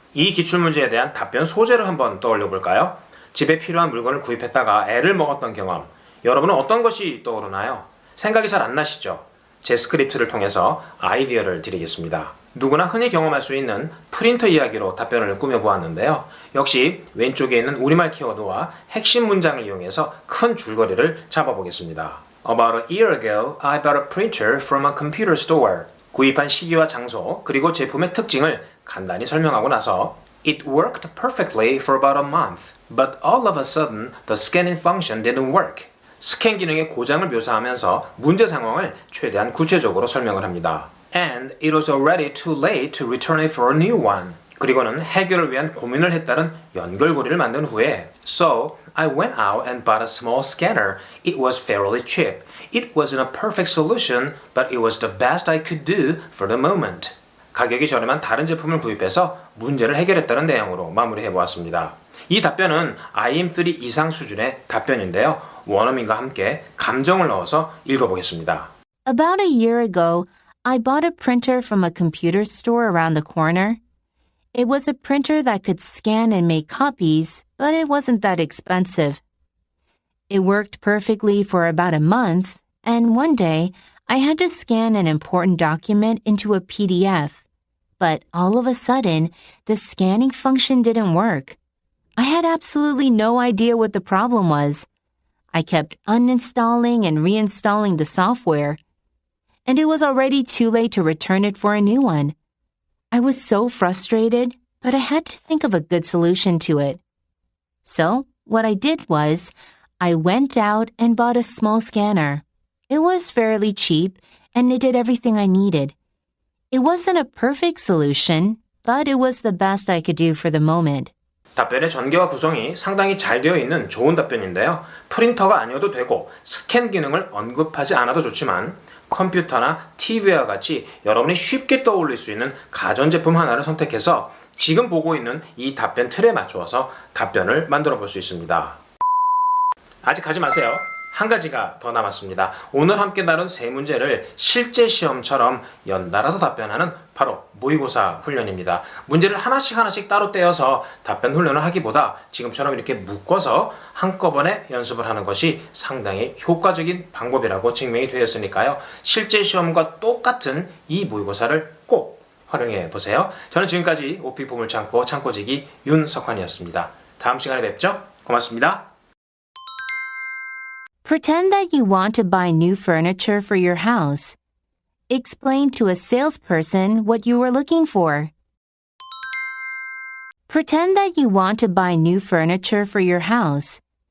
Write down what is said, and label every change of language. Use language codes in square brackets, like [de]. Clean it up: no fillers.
[ko] 이 기출문제에 대한 답변 소재를 한번 떠올려 볼까요? 집에 필요한 물건을 구입했다가 애를 먹었던 경험, 여러분은 어떤 것이 떠오르나요? 생각이 잘 안 나시죠? 제 스크립트를 통해서 아이디어를 드리겠습니다. 누구나 흔히 경험할 수 있는 프린터 이야기로 답변을 꾸며보았는데요. 역시 왼쪽에 있는 우리말 키워드와 핵심 문장을 이용해서 큰 줄거리를 잡아보겠습니다. [en] About a year ago, I bought a printer from a computer store. 구입한 시기와 장소, 그리고 제품의 특징을 간단히 설명하고 나서 [ko] It worked perfectly for about a month, but all of a sudden the scanning function didn't work. 스캔 기능의 고장을 묘사하면서 문제 상황을 최대한 구체적으로 설명을 합니다. [en] And it was already too late to return it for a new one. 그리고는 해결을 위한 고민을 했다는 연결고리를 만든 후에 [ko] So, I went out and bought a small scanner. [en] It was fairly cheap. It wasn't a perfect solution, but it was the best I could do for the moment. [ko] 가격이 저렴한 다른 제품을 구입해서 문제를 해결했다는 내용으로 마무리해보았습니다. 이 답변은 IM3 이상 수준의 답변인데요. 원어민과 함께 감정을 넣어서 읽어보겠습니다. [en] About a year ago, I bought a printer from a computer store around the corner. It was a printer that could scan and make copies, but it wasn't that expensive. It worked perfectly for about a month, and one day I had to scan an important document into a PDF. But all of a sudden, the scanning function didn't work. I had absolutely no idea what the problem was. I kept uninstalling and reinstalling the software, and it was already too late to return it for a new one. I was so frustrated, but I had to think of a good solution to it. So, what I did was, I went out and bought a small scanner. It was fairly cheap, and it did everything I needed. It wasn't a perfect solution, but it was the best I could do for the moment. [ko] 답변의 전개와 구성이 상당히 잘 되어 있는 좋은 답변인데요. 프린터가 아니어도 되고 스캔 기능을 언급하지 않아도 좋지만 컴퓨터나 TV와 같이 여러분이 쉽게 떠올릴 수 있는 가전제품 하나를 선택해서 지금 보고 있는 이 답변 틀에 맞추어서 답변을 만들어 볼 수 있습니다. 아직 가지 마세요. 한 가지가 더 남았습니다. 오늘 함께 다룬 세 문제를 실제 시험처럼 연달아서 답변하는 바로 모의고사 훈련입니다. 문제를 하나씩 따로 떼어서 답변 훈련을 하기보다 지금처럼 이렇게 묶어서 한꺼번에 연습을 하는 것이 상당히 효과적인 방법이라고 증명이 되었으니까요. 실제 시험과 똑같은 이 모의고사를 꼭 활용해 보세요. 저는 지금까지 오픽 보물창고 창고지기 윤석환이었습니다. 다음 시간에 뵙죠. 고맙습니다. [en] Pretend that you want to buy new furniture for your house. Explain to a salesperson what you were looking for. Pretend that you want to buy new furniture for your house.